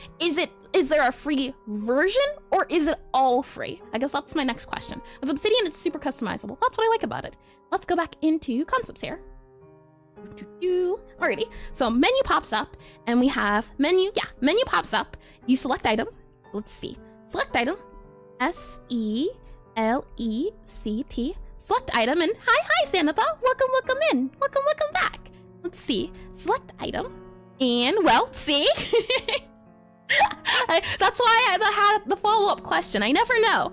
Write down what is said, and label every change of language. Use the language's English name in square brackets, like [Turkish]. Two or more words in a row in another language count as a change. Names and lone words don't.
[English] Is there a free version, or is it all free? I guess that's my next question. With Obsidian, it's super customizable. That's what I like about it. Let's go back into Concepts here. Alrighty, so menu pops up, and we have menu pops up. You select item. Let's see. Select item. S-E-L-E-C-T. Select item, and hi, Sanapa. Welcome in. Welcome back. Let's see. Select item, and well, see? That's why I had the follow-up question. I never know.